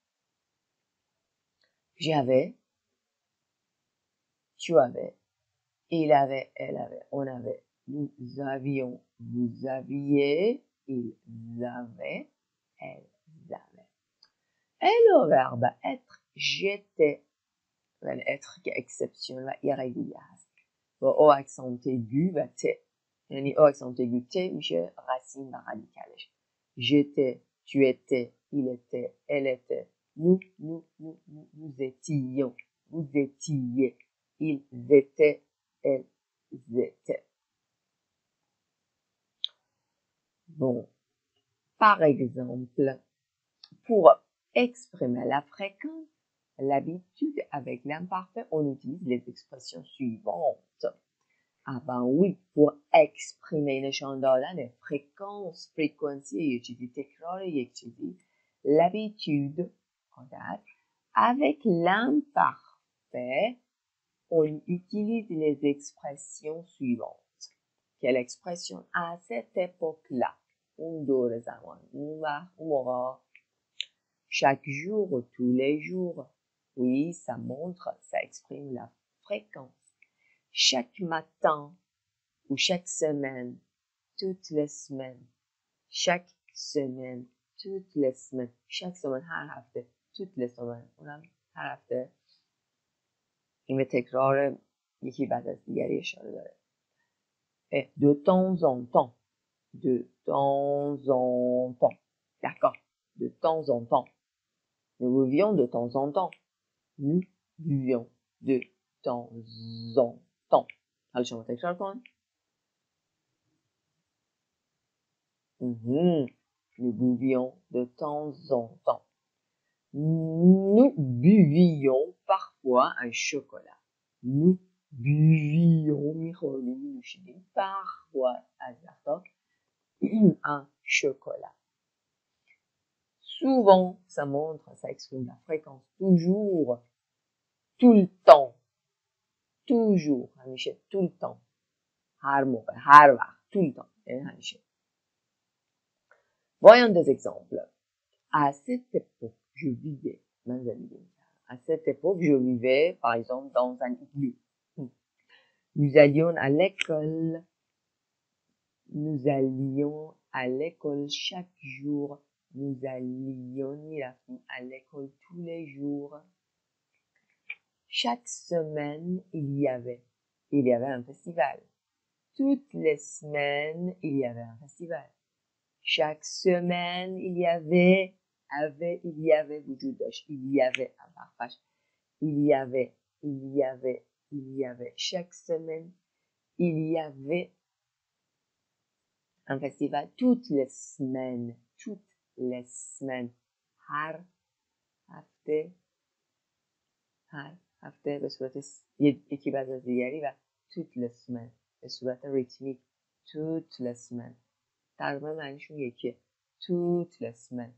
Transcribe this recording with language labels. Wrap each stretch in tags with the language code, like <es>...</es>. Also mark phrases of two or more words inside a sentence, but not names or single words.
<fr>J'avais, tu avais, il avait, elle avait, on avait, nous avions, vous aviez, ils avaient, elles avaient. Et le verbe être, j'étais, être qui est exceptionnel و irrégulier هست.</fr> <fa>با او اکسانت aigu و ت. یعنی او اکسانت aigu ت میشه رسیم و رادیکالش.</fa> <fr>j'étais, tu étais, il était, elle était, nous étions, vous étiez, ils étaient, elles étaient. Bon, par exemple, pour exprimer la fréquence, l'habitude avec l'imparfait, on utilise les expressions suivantes. Ah ben oui, pour exprimer</fr> <fa>نشان دادن</fa> <fr>fréquence, frequency</fr> <fa>یه چیزی تکرار یک چیزی</fa> <fr>l'habitude عادت avec l'imparfait on utilise les expressions suivantes. Quelle expression à cette époque-là</fr> <fa>اون دور زمان اون وقت اون موقع</fa> <fr>chaque jour tous les jours oui ça montre ça exprime la fréquence chaque matin ou chaque semaine toutes les semaines. chaque semaine toutes les semaines chaque semaine</fr> <fa>هر هفته</fa> <fr>toutes les semaines</fr> <fa>اونم هر هفته این به تکرار یکی بعد از دیگری اشاره داره.</fa> <fr>de temps en temps de temps en temps d'accord de temps en temps nous buvions de temps en temps nous buvions de temps en temps</fr> <fa>حالا شما تکرار کن.</fa> <fr>Nous buvions de temps en temps. Nous buvions parfois un chocolat. Nous buvions parfois un chocolat. Souvent, ça montre, ça exprime la fréquence. Toujours, tout le temps. Toujours, همیشه, tout le temps.</fr> <fa>هر موقع, هر وقت,</fa> <fr>tout le temps. همیشه. Voyons des exemples. À cette époque, je vivais, à cette époque, je vivais, par exemple, dans un igloo. Nous allions à l'école. Nous allions à l'école chaque jour. Nous allions à l'école tous les jours. Chaque semaine, il y avait un festival. Toutes les semaines, il y avait un festival. Chaque semaine, il y avait</fr> <fa>وجود داشت.</fa> <fr>Il y avait un partage. Il y avait. Chaque semaine, il y avait un festival. Toutes les semaines.</fr> <fa>هر هفته به صورت یکی بعد از دیگری و</fa> <fr>toutes les semaines</fr> <fa>به صورت ریتمیک.</fa> <fr>toutes les semaines</fr> <fa>تقریبا معنیشون یکیه.</fa> <fr>toutes les semaines.</fr>